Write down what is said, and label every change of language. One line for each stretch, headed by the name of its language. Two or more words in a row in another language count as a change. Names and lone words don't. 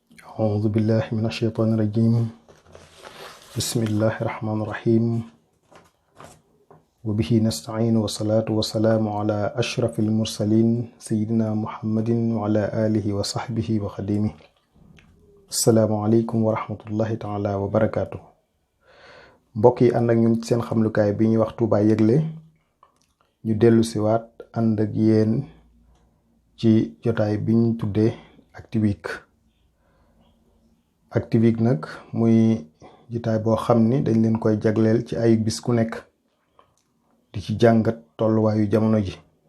Arabic: أعوذ بالله من الشيطان الرجيم بسم الله الرحمن الرحيم وبه نستعين والصلاة والسلام على أشرف المرسلين سيدنا محمد وعلى آله وصحبه وخديمه السلام عليكم ورحمة الله تعالى وبركاته
Wolof: mbokk yi ànd ak ñun ci seen xamlukaay bi ñuy wax Touba Yëgle ñu dellu si waat ànd ak yéen ci jotaay bi ñu tuddee Actu Week nag muy jotaay boo xam ni dañ leen koy jagleel ci ay bis ku nekk di ci jàngat tolluwaayu jamono ji.